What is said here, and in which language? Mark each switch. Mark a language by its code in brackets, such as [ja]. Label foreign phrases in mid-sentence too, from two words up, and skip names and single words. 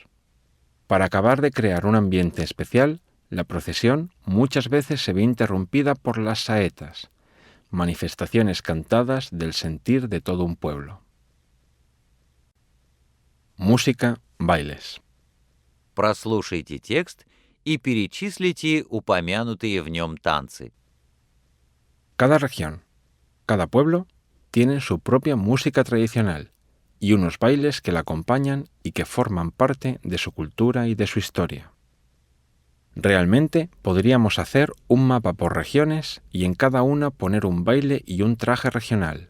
[es] Para acabar de crear un ambiente especial, la procesión muchas veces se ve interrumpida por las saetas, manifestaciones cantadas del sentir de todo un pueblo. Música, bailes. [ru] Прослушайте текст и перечислите упомянутые в нем танцы. [es] Cada región, cada pueblo, tiene su propia música tradicional y unos bailes que la acompañan y que forman parte de su cultura y de su historia. Realmente podríamos hacer un mapa por regiones y en cada una poner un baile y un traje regional.